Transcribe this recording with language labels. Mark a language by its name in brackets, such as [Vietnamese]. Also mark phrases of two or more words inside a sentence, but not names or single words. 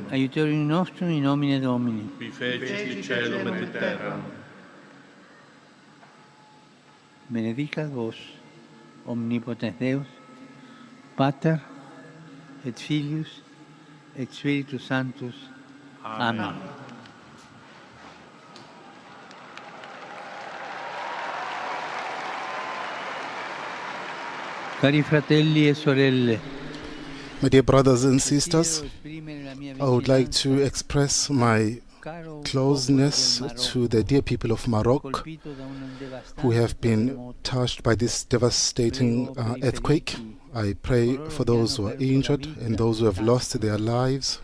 [Latin] Aiuterium nostrum in nomine Domini. Qui fecit caelum et terram. Benedicat vos, omnipotens Deus, Pater et Filius et Spiritus Sanctus. Amen. [Italian] Cari fratelli e sorelle, [English] My dear brothers and sisters, I would like to express my closeness to the dear people of Morocco who have been touched by this devastating earthquake. I pray for those who are injured and those who have lost their lives.